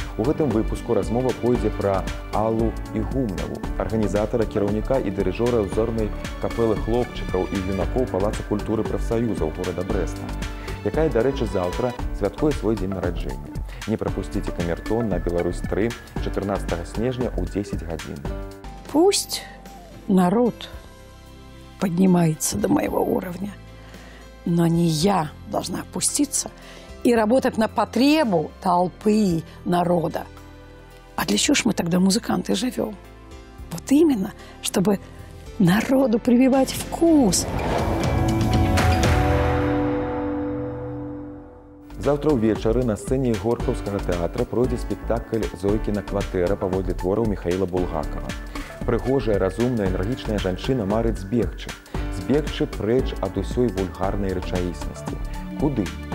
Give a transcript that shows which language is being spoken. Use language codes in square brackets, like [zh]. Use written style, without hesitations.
[be] У гэтым выпуску размова пойдзе пра Аллу Ігумнаву, арганізатара, кіраўніка і дырыжора ўзорнай капэлы хлопчыкаў і юнакоў Палаца культуры прафсаюзаў горада Брэста, якая, дарэчы, заўтра святкуе свой дзень нараджэння. Не прапусціце «Камертон» на Беларусь-3 14 снежня ў 10 гадзін. [ru] Пусть народ поднимается до моего уровня, но не я должна опуститься и работать на потребу толпы народа. А для чего ж мы тогда, музыканты, живем? Вот именно, чтобы народу прививать вкус. [be] Заўтра ўвечары на сцэне Горкаўскага тэатра пройдзе спектакль «Зойкіна кватэра» паводле твораў Міхаіла Булгакова. Прыгожая, разумная, энергічная жанчына марыць збегчы. Збегчы прэч ад усёй вульгарнай рэчаіснасці. Куды?